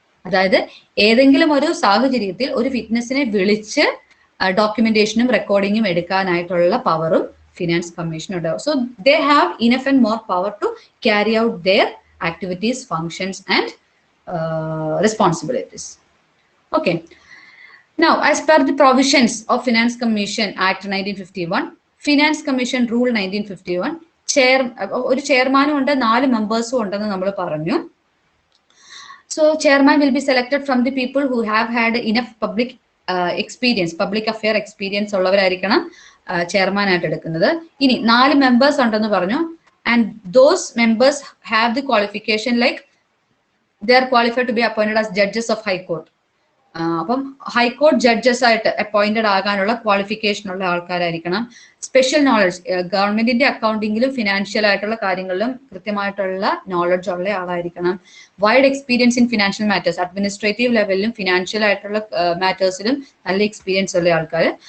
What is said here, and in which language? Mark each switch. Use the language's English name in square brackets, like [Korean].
[Malayalam] അതായത് ഏതെങ്കിലും ഒരു സാഹചര്യത്തിൽ ഒരു വിറ്റ്നസിനെ വിളിച്ച് ഡോക്യുമെന്റേഷനും റെക്കോർഡിങ്ങും എടുക്കാനായിട്ടുള്ള പവറും finance കമ്മീഷനുണ്ട്. [English] So they have enough and more power to carry out their activities, functions and responsibilities. Okay. Now, as per the provisions of Finance Commission Act 1951, Finance Commission Rule 1951, [Malayalam] ഒരു ചെയർമാനും ഉണ്ട്, 4 മെമ്പേഴ്സും ഉണ്ടെന്ന് നമ്മൾ പറഞ്ഞു. [English] So, chairman will be selected from the people who have had enough public experience, public affair experience [Malayalam] ഉള്ളവരായിരിക്കണം chairman ആയിട്ട് എടുക്കുന്നത്. ഇനി 4 members ഉണ്ടെന്ന് പറഞ്ഞു. [English] And those members have the qualification like they are qualified to be appointed as judges of High Court. [Malayalam] അപ്പം high court judges ആയിട്ട് appointed ആകാനുള്ള qualification ഉള്ള ആൾക്കാരായിരിക്കണം. Special knowledge, ഗവൺമെന്റിന്റെ അക്കൗണ്ടിങ്ങിലും ഫിനാൻഷ്യൽ ആയിട്ടുള്ള കാര്യങ്ങളിലും കൃത്യമായിട്ടുള്ള നോളജ് ഉള്ള ആളായിരിക്കണം. [English] wide experience in financial matters, [Malayalam] administrative ലെവലിലും financial ആയിട്ടുള്ള മാറ്റേഴ്സിലും നല്ല എക്സ്പീരിയൻസ് ഉള്ള ആൾക്കാർ.